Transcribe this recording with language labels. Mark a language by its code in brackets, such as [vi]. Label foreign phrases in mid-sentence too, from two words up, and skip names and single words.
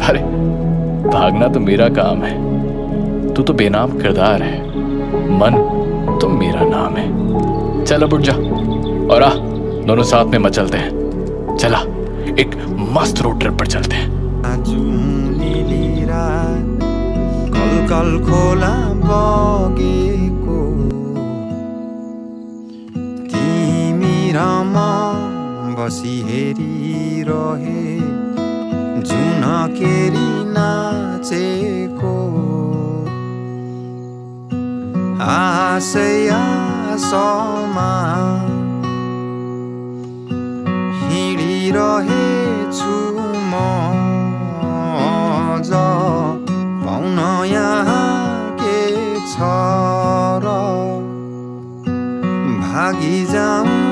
[hi] अरे, भागना तो मेरा काम है, तू तो बेनाम किरदार है, मन तो मेरा नाम है। चल अब उठ जा और आ, दोनों साथ में मचलते हैं। चला, एक मस्त रोड ट्रिप पर चलते हैं। [ne] कल कल खोला बगेको तिमी र म बसी हेरिरहे जुन केरी नाचेको आशय आशमा हिँडिरहेछु म अझ पाउन यहाँ के छ र भागी जाऊ